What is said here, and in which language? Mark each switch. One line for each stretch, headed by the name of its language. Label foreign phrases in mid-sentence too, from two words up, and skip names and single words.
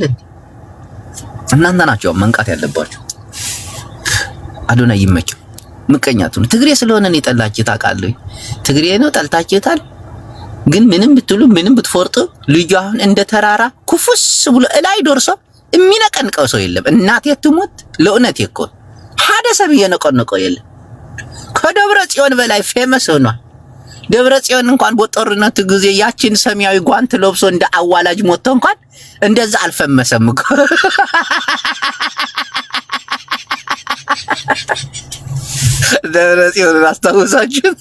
Amharic: እናንተ ናችሁ መንቃት ያለባችሁ። አዶናይ ይመቸው። ምቀኛቱን ትግሬ ስለሆነ ነው የጠላችሁ ታውቃለህ። ትግሬ ነው ጠልታችሁታል። ግን ምንም ብትሉ ምንም ብትፎርጡ ልጁ አሁን እንደ ተራራ ኩፍስ ብሎ እላይ ዶርሶ የሚነቀንቀው ሰው የለም። እናቴ ትሙት ለእውነት እኮ
Tigrinya: ሓደ ሰብ
Amharic: እየነቀነቀው የለም። ከደብረ ጽዮን በላይ ፌመስ ሆኗል። ደብረ ጽዮን እንኳን በጦርነቱ ጊዜ ያችን ሰማያዊ ጓንት ለብሶ እንደ አዋላጅ ሞቶ እንኳን እንደዛ አልፈመሰም እኮ። ደብረ ጽዮን አስታውሳችሁት?